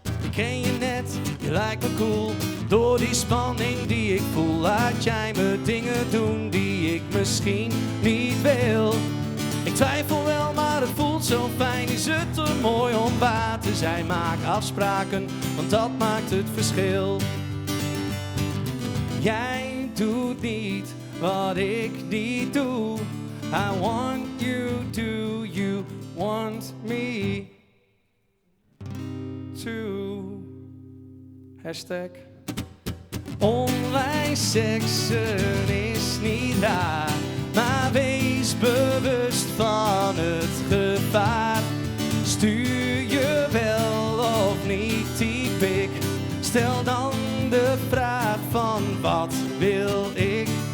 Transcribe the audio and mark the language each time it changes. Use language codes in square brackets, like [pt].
[nl] ken je net, je lijkt me cool. Door die spanning die ik voel, laat jij me dingen doen die ik misschien niet wil. Ik twijfel wel, maar het voelt zo fijn. Is het te mooi om waar te zijn? Maak afspraken, want dat maakt het verschil. Jij doet niet wat ik niet doe. [en] I want you to, you want me to. Hashtag. [nl] Online seksen is niet raar, maar wees bewust van het gevaar. Stuur je wel of niet, typ ik. Stel dan de vraag van wat wil ik.